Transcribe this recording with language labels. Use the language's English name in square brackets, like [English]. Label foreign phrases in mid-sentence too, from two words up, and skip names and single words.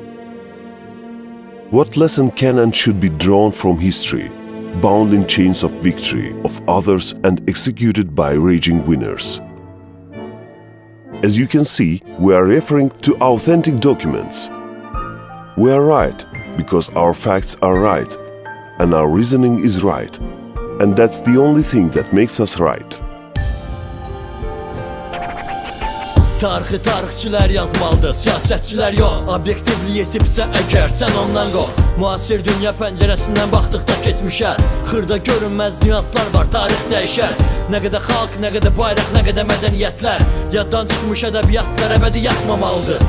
[English] What lesson can and should be drawn from history, bound in chains of victory of others and executed by raging winners? As you can see, we are referring to authentic documents. We are right because our facts are right and our reasoning is right. And that's the only thing that makes us right. [Azerbaijani] Tarixi tarixçilər yazmalıdır, siyasətçilər yox. Obyektivlik yetibsə əgər sən ondan qov. Müasir dünya pəncərəsindən baxdıqda keçmişə xırda görünməz nüanslar var, tarix dəyişər. Nə qədər xalq, nə qədər bayraq, nə qədər mədəniyyətlər yaddan çıxmış ədəbiyyatlar əbədi yatmamalıdır.